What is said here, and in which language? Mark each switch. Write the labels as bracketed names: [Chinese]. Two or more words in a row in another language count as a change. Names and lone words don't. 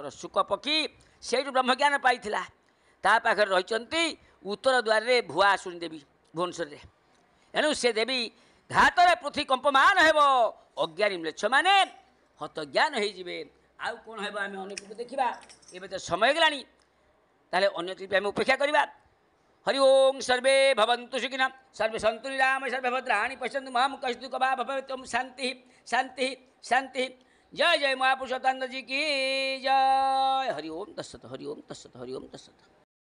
[Odia] ଶୁକ ପକ୍ଷୀ ସେଇଠୁ ବ୍ରହ୍ମଜ୍ଞାନ ପାଇଥିଲା, ତା ପାଖରେ ରହିଛନ୍ତି ଉତ୍ତର ଦ୍ୱାରରେ ଭୁଆ ଶୁଣି ଦେବୀ ଭୁବନେଶ୍ୱରରେ। ଏଣୁ ସେ ଦେବୀ ଘାତରେ ପୃଥ୍ୱୀ କମ୍ପମାନ ହେବ, ଅଜ୍ଞାନୀ ମ୍ଲେଚ୍ଛମାନେ ହତଜ୍ଞାନ ହେଇଯିବେ। ଆଉ କ'ଣ ହେବ ଆମେ ଅନ୍ୟ ଟ୍ରିପ୍ ଦେଖିବା, ଏବେ ତ ସମୟ ହେଇଗଲାଣି, ତାହେଲେ ଅନ୍ୟ ଟ୍ରିପ୍ ଆମେ ଉପେକ୍ଷା କରିବା। [Sanskrit] हरि ओं सर्वे भवन्तु सुखिनः सर्वे सन्तु निरामयाः सर्वे भद्राणि पश्यन्तु मां कश्चित् कबा भवेत्। शान्ति शान्ति शान्ति। [Hindi] जय जय महापुरुषोत्तम जी की जय। [Sanskrit] हरि ओं तत्सत्, हरि ओं तत्सत्, हरि ओं तत्सत्।